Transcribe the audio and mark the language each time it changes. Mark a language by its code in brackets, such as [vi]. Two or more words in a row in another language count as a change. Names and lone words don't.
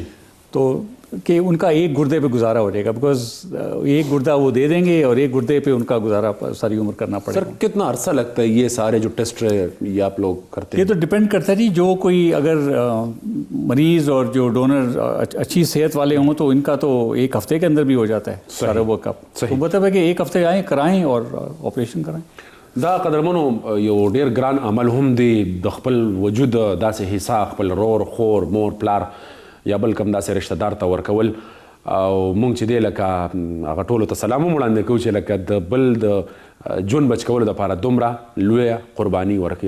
[ur] تو کہ ان کا ایک گردے پہ گزارا ہو جائے گا، بیکاز ایک گردہ وہ دے دیں گے اور ایک گردے پہ ان کا گزارا ساری عمر کرنا پڑے گا. سر کتنا عرصہ لگتا ہے یہ سارے جو ٹیسٹ یہ آپ لوگ کرتے ہیں؟ یہ تو ڈپینڈ کرتا ہے جی. جو کوئی اگر مریض اور جو ڈونر اچھی صحت والے ہوں تو ان کا تو ایک ہفتے کے اندر بھی ہو جاتا ہے سارا [en] work up. [ur] تو مطلب ہے کہ ایک ہفتے آئیں، کرائیں اور آپریشن کرائیں. [ps] دا قدرمنو یو ډیر ګران عمل هم دی د خپل وجود داسې حصہ خپل رور، خور، مور، پلار یا بل کوم داسې رشتہ دار ته ورکول. او مونږ چې دی لکه هغه ټولو ته سلام هم وړاندې کوو چې لکه د بل د ژوند بچ کولو دپاره دومره لویه قرباني ورکوي.